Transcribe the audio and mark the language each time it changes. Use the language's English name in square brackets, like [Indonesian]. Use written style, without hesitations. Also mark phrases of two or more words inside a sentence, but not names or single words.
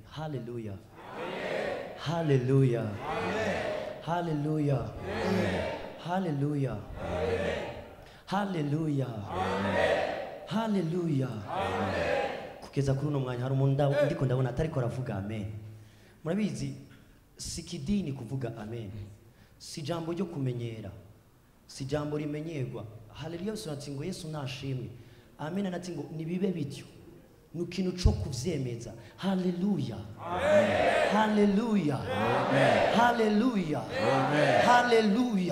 [Rundi] Hallelujah. Hallelujah. Hallelujah. Hallelujah. Hallelujah. Hallelujah. Kugeza kuri uno mwanya hari umuntu ndiko ndabona atariko aravuga amen. Murabizi si kidini kuvuga amen, si jambo ryo kumenyera, si jambo rimenyerwa. Haleluya bisobanutse ngo Yesu nashimwe. Amen anati ngo nibibe bityo, nukintu cyo kuvyemeza. Haleluya. Haleluya. Haleluya. Haleluya.